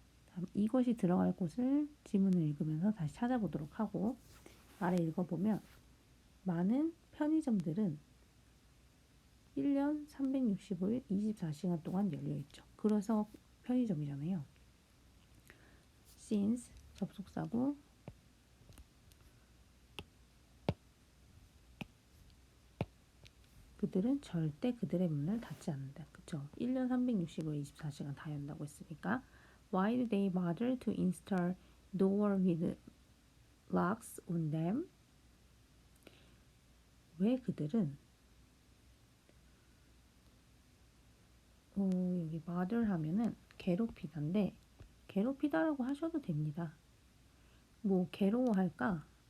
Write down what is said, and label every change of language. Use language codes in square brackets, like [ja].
[ko] 다음, 이것이 들어갈 곳을 지문을 읽으면서 다시 찾아보도록 하고, 아래 읽어보면 많은 편의점들은 1년 365일 24시간 동안 열려있죠. 그래서 편의점이잖아요. since 접속사고 그들은 절대 그들의 문을 닫지 않는다. 그쵸? 1년 365일 24시간 다 연다고 했으니까 [en] Why do they bother to install door with locks on them? [ko] 왜 그들은 여기 bother 하면은 괴롭히다인데 괴롭히다라고 하셔도 됩니다. 뭐 괴로워할까?